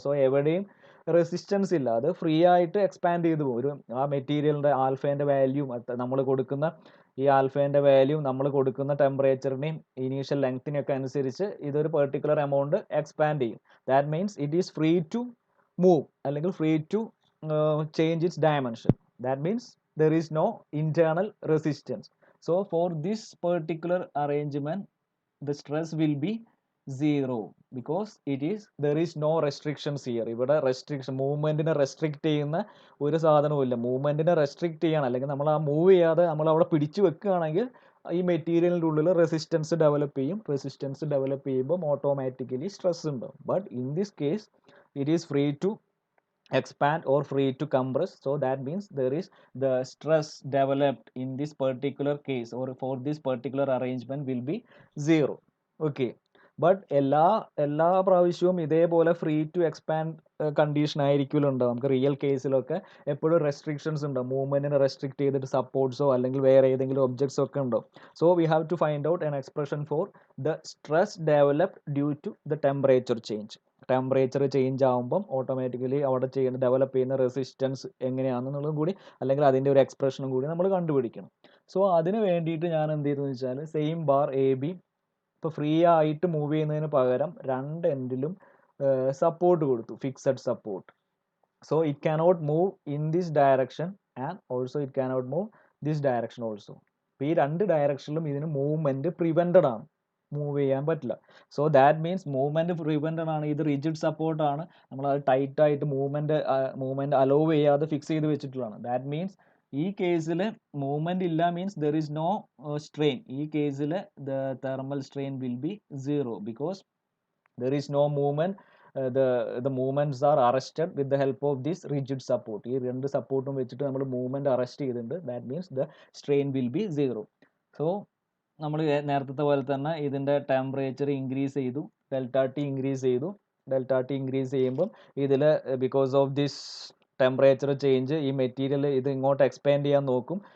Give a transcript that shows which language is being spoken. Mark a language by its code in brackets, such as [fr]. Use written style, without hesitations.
[ml] So എവിടെയും resistance ഇല്ല, അത് ഫ്രീ ആയിട്ട് എക്സ്പാൻഡ് ചെയ്തു പോകും. ഒരു ആ മെറ്റീരിയലിൻ്റെ ആൽഫേൻ്റെ വാല്യൂം, നമ്മൾ കൊടുക്കുന്ന ഈ ആൽഫേൻ്റെ വാല്യൂ നമ്മൾ കൊടുക്കുന്ന ടെമ്പറേച്ചറിനെയും ഇനീഷ്യൽ ലെങ്ത്തിനെയൊക്കെ അനുസരിച്ച് ഇതൊരു പെർട്ടിക്കുലർ എമൗണ്ട് എക്സ്പാൻഡ് ചെയ്യും. [en] That means it is free to move അല്ലെങ്കിൽ free to change its dimension. That means there is no internal resistance. So for this particular arrangement the stress will be 0 because there is no restrictions here. [ml] ഇവിടെ restriction, മൂവ്മെന്റിനെ restrict ചെയ്യുന്ന ഒരു സാധനവും ഇല്ല. മൂവ്മെന്റിനെ restrict ചെയ്യണം, അല്ലെങ്കിൽ നമ്മൾ ആ മൂവ് ചെയ്യാതെ നമ്മൾ അവിടെ പിടിച്ചു വെക്കുകയാണെങ്കിൽ ഈ മെറ്റീരിയലിൻ്റെ ഉള്ളിൽ റെസിസ്റ്റൻസ് ഡെവലപ്പ് ചെയ്യും. റെസിസ്റ്റൻസ് ഡെവലപ്പ് ചെയ്യുമ്പോൾ ഓട്ടോമാറ്റിക്കലി സ്ട്രെസ് ഉണ്ടാവും. [en] But in this case it is free to expand or free to compress. So that means there is the stress developed in this particular case or for this particular arrangement will be 0. [ml] Okay, but എല്ലാ പ്രാവശ്യവും ഇതേപോലെ [en] free to expand [ml] condition ആയിരിക്കുമല്ലോ ഉണ്ടാവും. നമുക്ക് real കേസിലൊക്കെ എപ്പോഴും restrictions ഉണ്ടാവും. മൂവ്മെന്റിനെ restrict ചെയ്തിട്ട് സപ്പോർട്ട്സോ അല്ലെങ്കിൽ വേറെ ഏതെങ്കിലും ഒബ്ജക്ട്സോ ഒക്കെ ഉണ്ടാവും. [en] So we have to find out an expression for the stress developed due to the temperature change. [ml] Temperature change ആകുമ്പം ഓട്ടോമാറ്റിക്കലി അവിടെ ഡെവലപ്പ് ചെയ്യുന്ന റെസിസ്റ്റൻസ് എങ്ങനെയാണെന്നുള്ളതും കൂടി, അല്ലെങ്കിൽ അതിൻ്റെ ഒരു എക്സ്പ്രഷനും കൂടി നമ്മൾ കണ്ടുപിടിക്കണം. സോ അതിന് വേണ്ടിയിട്ട് ഞാൻ എന്ത് ചെയ്തു വെച്ചാൽ, സെയിം ബാർ എ ബി ഇപ്പോൾ ഫ്രീ ആയിട്ട് മൂവ് ചെയ്യുന്നതിന് പകരം രണ്ട് എൻഡിലും സപ്പോർട്ട് കൊടുത്തു, fixed support. [en] So it cannot move in this direction and also it cannot move this direction also. [ml] അപ്പോൾ ഈ രണ്ട് ഡയറക്ഷനിലും ഇതിന് മൂവ്മെൻറ്റ് പ്രിവെൻറ്റഡ് ആണ്, മൂവ് ചെയ്യാൻ പറ്റില്ല. [en] so that means [ml] movement prevented ആണ്. ഇത് റിജിഡ് സപ്പോർട്ടാണ്, നമ്മളത് ടൈറ്റായിട്ട് മൂവ്മെൻറ്റ് അലോ ചെയ്യാതെ ഫിക്സ് ചെയ്ത് വെച്ചിട്ടുള്ളതാണ്. [en] that means [ml] ഈ കേസിൽ [en] Movement ഇല്ല, means there is no strain. [ml] ഈ കേസിൽ [en] The thermal strain will be 0 because there is no movement. the movements are arrested with the help of this rigid support. [ml] ഈ രണ്ട് സപ്പോർട്ടും വെച്ചിട്ട് നമ്മൾ മൂവ്മെൻറ്റ് അറസ്റ്റ് ചെയ്തിട്ടുണ്ട്. [en] That means the strain will be 0. [ml] So നമ്മൾ നേരത്തെ പോലെ തന്നെ ഇതിൻ്റെ ടെമ്പറേച്ചർ ഇൻക്രീസ് ചെയ്തു, ഡെൽറ്റ ടി ഇൻക്രീസ് ചെയ്തു. ഡെൽറ്റ ടി ഇൻക്രീസ് ചെയ്യുമ്പം ഇതിൽ [en] because of this temperature change [ml] ഈ മെറ്റീരിയൽ ഇത് ഇങ്ങോട്ട് എക്സ്പാൻഡ് ചെയ്യാൻ നോക്കും.